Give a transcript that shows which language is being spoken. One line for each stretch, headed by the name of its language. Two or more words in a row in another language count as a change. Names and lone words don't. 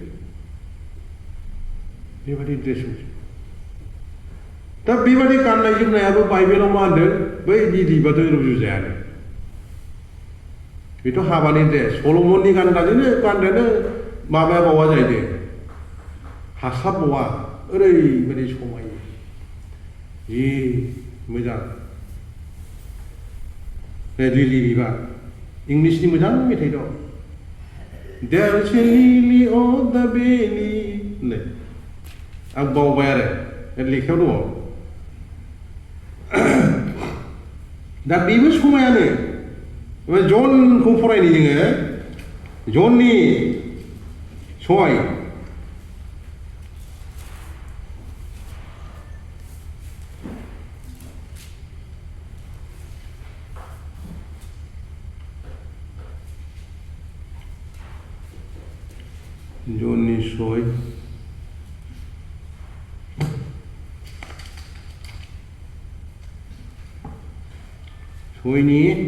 Bodo: दा बेबायदि गाननाय जोमनायाबो बाइबेलाव मा होनदों बै निलिबाजों रुजुजायानो बेथ' हाबानि ड्रेस सल'मननि गानग्राजोंनो माबाया बावा जाहैदों हास्लाबबावा ओरैबायदि समायो जि मोजां लिलि बिबार इंलिसनि मोजां मेथाइ दं
English: There's a lily on the valley
Bodo: आं बावबाय आरो लेखायाव दङ दा बेबो समायानो जनखौ फरायनो जोङो जननि सहाय जननि सहाय सहायनि